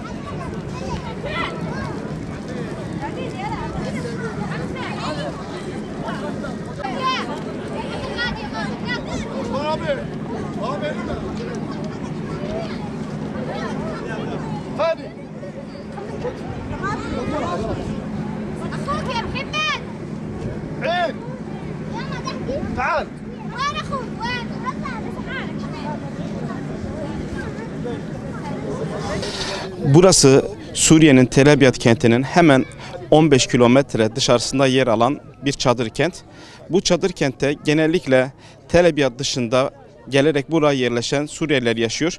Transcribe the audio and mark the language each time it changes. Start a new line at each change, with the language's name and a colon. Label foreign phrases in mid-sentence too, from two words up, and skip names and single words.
Turkish: Abi. Abi. Hadi.
Arabic: أخوك يا محمد عين. تعال. وين أخوك وين؟
Turkish: Burası Suriye'nin Tel Abyad kentinin hemen 15 kilometre dışarısında yer alan bir çadır kent. Bu çadır kentte genellikle Tel Abyad dışında gelerek buraya yerleşen Suriyeliler yaşıyor.